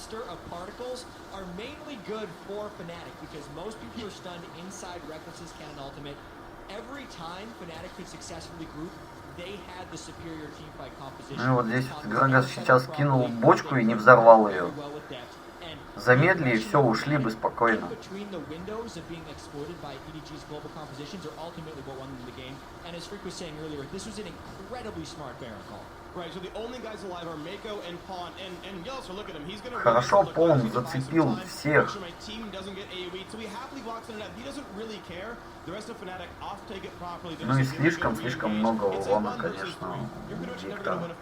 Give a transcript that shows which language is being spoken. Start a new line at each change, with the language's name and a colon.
English: Are mainly good for Fnatic because most people are stunned inside Reckless's cannon ultimate. Every time Fnatic could successfully group, they had the superior team fight composition.
Russian: Ну и вот здесь Грагас сейчас кинул бочку и не взорвал ее. Замедли и все, ушли бы спокойно.
English: Between the windows of being exploited by EDG's global compositions are ultimately what won them the game. And as Freak was saying earlier, this was an incredibly smart Baron call. Right, so the only guys alive are Mako and Pawn, and Yellowster, look at him, he's gonna
Russian: Хорошо, Пон зацепил всех.
English: so he happily walks in and out. He doesn't really care. The rest of Fnatic off take it properly.
Russian: Ну и слишком много урона, конечно, Виктор.